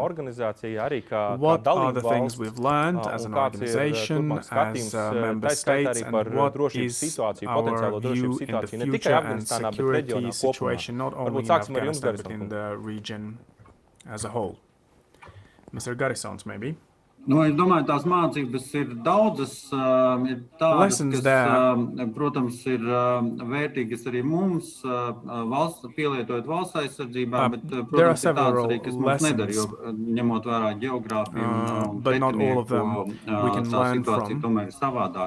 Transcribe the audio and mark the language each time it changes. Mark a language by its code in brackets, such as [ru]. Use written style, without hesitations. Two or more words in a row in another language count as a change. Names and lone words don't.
[en] What are the things we've learned as an organization, as member states, and what is our view in the future and security situation, not only in Afghanistan, but in the region as a whole? Mr. Garisons, maybe? [lv] Nu, es domāju, tās mācības ir daudzas, ir tādas, kas, protams, ir vērtīgas arī mums, pielietojot valsts aizsardzībā, bet, protams, ir tādas arī, kas mums nedara, jo ņemot vērā geogrāfiju un pretinieku, tā situācija tomēr ir savādāk.